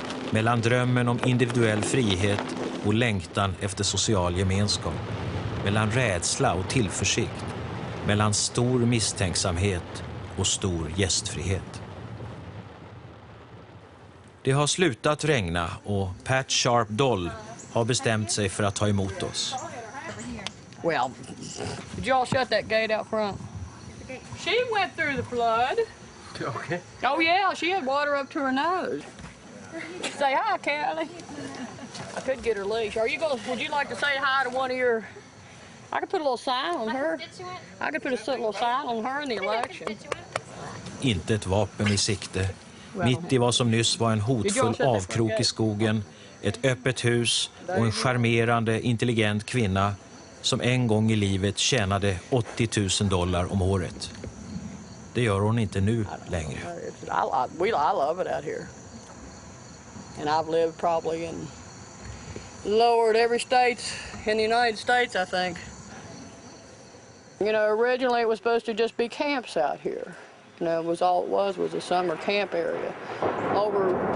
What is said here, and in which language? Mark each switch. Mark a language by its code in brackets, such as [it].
[sv] Mellan drömmen om individuell frihet och längtan efter social gemenskap. Mellan rädsla och tillförsikt. Mellan stor misstänksamhet och stor gästfrihet. Det har slutat regna och Pat Sharp Doll har bestämt sig för att ta emot oss. [en] Well, did y'all shut that gate out front? She went through the flood. Okay. Oh yeah, she had water up to her nose. Say hi, Callie. I could get her leash. Would you like to say hi to one of your... I could put a little sign on her. I could put a little sign on her in the election. [sv] Inte ett vapen i sikte. Mitt i vad som nyss var en hotfull avkrok i skogen, ett öppet hus och en charmerande, intelligent kvinna som en gång i livet tjänade $80,000 om året. Det gör hon inte nu längre. [en] I love it out here. And I've lived probably in lowered every state in the United States, I think. You know, originally it was supposed to just be camps out here. You know, all it was a summer camp area. Over...